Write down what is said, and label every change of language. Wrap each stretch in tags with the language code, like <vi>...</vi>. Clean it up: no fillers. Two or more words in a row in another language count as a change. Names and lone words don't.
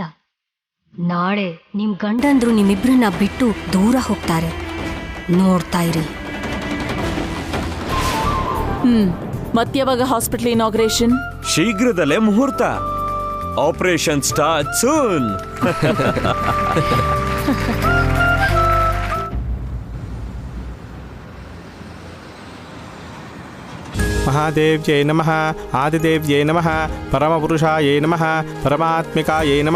<kn>ನಾಳೆ ನಿಮ್ ಗಂಡಂದ್ರು ನಿಮ್ಮಿಬ್ರನ್ನ ಬಿಟ್ಟು ದೂರ ಹೋಗ್ತಾರೆ. ನೋಡ್ತಾ ಇರಿ. ಮತ್ಯಾವಾಗ</kn> <en>hospital inauguration?</en> <kn>ಶೀಘ್ರದಲ್ಲೇ ಮುಹೂರ್ತ.</kn> <en>operation start soon.</en> <sa>महादेव्यै नमः, आदिदेव्यै नमः, परमपुरुषायै नमः, परमात्मिकायै नमः.</sa>